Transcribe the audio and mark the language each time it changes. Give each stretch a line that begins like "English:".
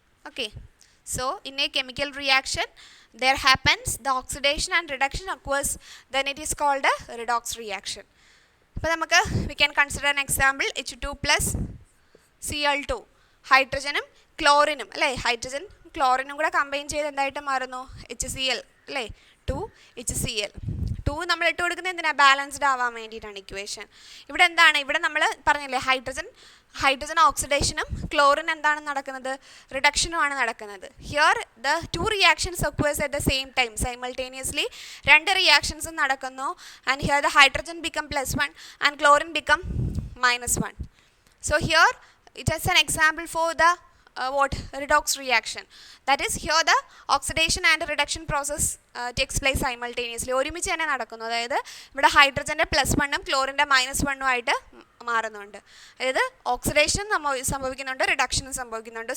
English: Okay, so in a chemical reaction there happens the oxidation and reduction occurs, then it is called a redox reaction.
Malayalam: അപ്പോൾ നമുക്ക്
English: we can consider an example H2+ Cl2.
Malayalam: ഹൈഡ്രജനും ക്ലോറിനും അല്ലേ, hydrogen ക്ലോറിനും കൂടെ combine ചെയ്ത് എന്തായിട്ട് മാറുന്നു? HCl അല്ലേ, 2HCl. 2 നമ്മൾ ഇട്ട് കൊടുക്കുന്നത് എന്തിനാണ്? ബാലൻസ്ഡ് ആവാൻ വേണ്ടിയിട്ടാണ് ഇക്വേഷൻ. ഇവിടെ എന്താണ്? ഇവിടെ നമ്മൾ പറഞ്ഞില്ലേ ഹൈഡ്രജൻ ഓക്സിഡേഷനും ക്ലോറിൻ എന്താണ് നടക്കുന്നത്? റിഡക്ഷനുമാണ് നടക്കുന്നത്.
English: here the 2 reactions occurs at the same time,
Malayalam: simultaneously 2 റിയാക്ഷൻസും നടക്കുന്നു.
English: And here the hydrogen become +1 and chlorine become -1. So here it is an example for the redox reaction. That is, here the oxidation and reduction process takes place simultaneously.
Malayalam: ഒരുമിച്ച് തന്നെ നടക്കുന്നു. അതായത് ഇവിടെ ഹൈഡ്രജൻ്റെ +1 ഉം ക്ലോറിൻ്റെ -1 ആയിട്ട് മാറുന്നുണ്ട്. അതായത് ഓക്സിഡേഷൻ സംഭവിക്കുന്നുണ്ട്, റിഡക്ഷനും സംഭവിക്കുന്നുണ്ട്.